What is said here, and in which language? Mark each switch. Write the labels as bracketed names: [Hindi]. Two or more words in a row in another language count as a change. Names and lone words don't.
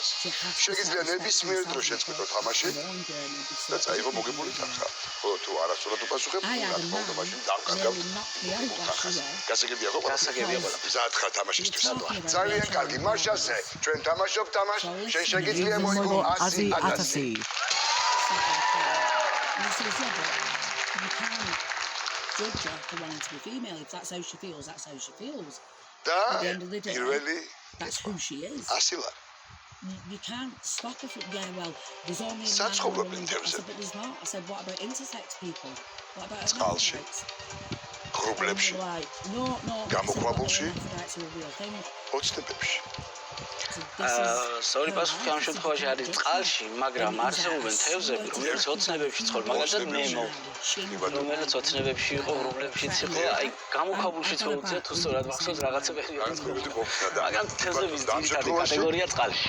[Georgian] შეგიძლია ნებისმიერ დროს შეწყვეტო თამაში და წაიღო მოგებული თანხა. ხოლო თუ არასწორად უპასუხებ, რა თქმა უნდა, მაშინ დავკარგავთ თანხას. გასაგებია ხო? გასაგებია ყველა. მზად ხარ თამაშისთვის. ძალიან კარგი, მაშასე, ჩვენ თამაშობთ თამაშს, შენ შეგიძლია მოიგო 100,000. [English] Ozzy. Judge her for wanting to be female. If that's how she feels, that's how she feels. At the end of the day, that's who she is. You can't stop her from going, well, there's only a man and a woman. I said, but there's not. I said, what about intersex people? What about hermaphrodites? [Georgian] Problebshi. [English] No. [Georgian] Gamoqvabulshi. [English] That's a real thing. [Georgian] ოცნებებში. სწორი პასუხი ამ შემთხვევაში არის წყალში, მაგრამ არსებობენ თევზები, რომლებიც ოცნებებში ცხოვრობენ, მაგალითად ნემო, რომელიც ოცნებებში იყო, რომლებშიც იყო, აი გამოქვაბულშიც მოუწია თუ სწორად მახსოვს რაღაცა პერიოდი. მაგრამ თევზების ძირითადი კატეგორია წყალში.